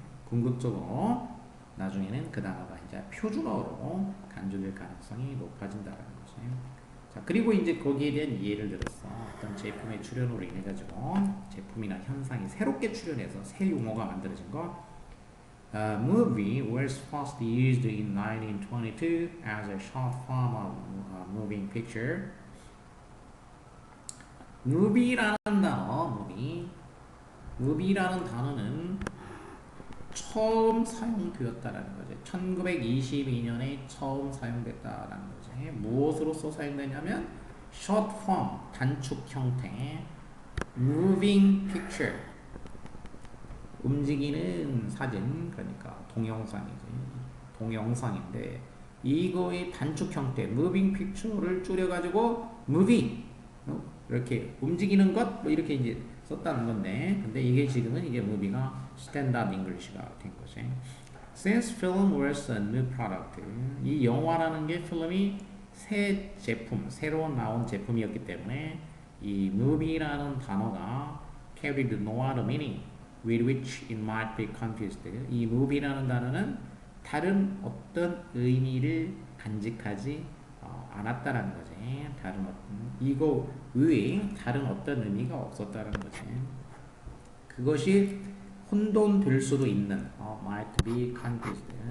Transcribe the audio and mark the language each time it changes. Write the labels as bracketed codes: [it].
[ko] 궁극적으로 나중에는 그 단어가 이제 표준어로 간주될 가능성이 높아진다는 거지. 자, 그리고 이제 거기에 대한 이해를 들었어. 어떤 제품의 출현으로 인해 가지고 제품이나 현상이 새롭게 출현해서 새 용어가 만들어진 거. [en] Movie was first used in 1922 as a short form of moving picture. [ko] movie라는 단어, movie라는 단어는 처음 사용되었다라는 거지. 1922년에 처음 사용됐다라는 거지. 무엇으로서 사용되냐면 [en] short form, [ko] 단축 형태, [en] moving picture, [ko] 움직이는 사진, 그러니까 동영상이지. 동영상인데 이거의 단축 형태, [en] moving picture [ko] 를 줄여가지고 movie, 이렇게 움직이는 것, 뭐 이렇게 이제 썼다는 건데, 근데 이게 지금은 이게 movie가 스탠다드 잉글리시가 된 거지. [en] Since film was a new product, [ko] 이 영화라는 게 필름이 새 제품, 새로 나온 제품이었기 때문에 이 movie라는 단어가 [en] carried no other meaning with which it might be confused. [ko] 이 movie라는 단어는 다른 어떤 의미를 간직하지 않았다라는 거지. 다른 어떤 이거 외에 다른 어떤 의미가 없었다는 거지. 그것이 혼돈될 수도 있는 [en] might be confused.